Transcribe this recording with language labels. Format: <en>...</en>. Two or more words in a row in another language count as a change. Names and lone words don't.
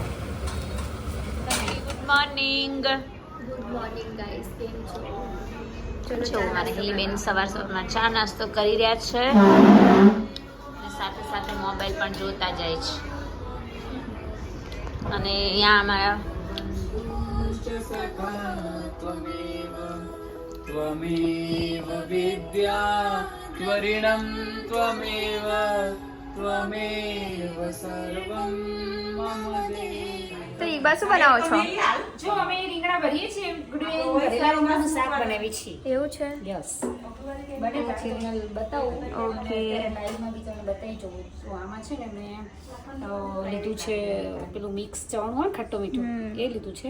<en>Good morning. Good morning guys,</en> <gu>કેમ છો? જો મારે હેલીબેન સવારમાં ચા નાસ્તો કરી રહ્યા છે અને સાથે સાથે મોબાઈલ પણ જોતા જાય છે. અને અહીંયા અમારા</gu> <sa>त्वमेव विद्या त्वरिणं त्वमेव त्वमेव सर्वं मम देव.</sa> <gu>તો ઈબા શું બનાવો છો? જો અમે રીંગણા ભરીએ છીએ રીંગણાનું શાક બનાવી છીએ. એવું છે? યસ બને પછી રીંગણ બતાવું. ઓકે. લાઈવમાં બી તમે બતાવી જવું. તો આમાં છે ને મેં લીધું છે પેલું મિક્સ ચવાણું હોય ખટ્ટો મીઠું એ લીધું છે.</gu>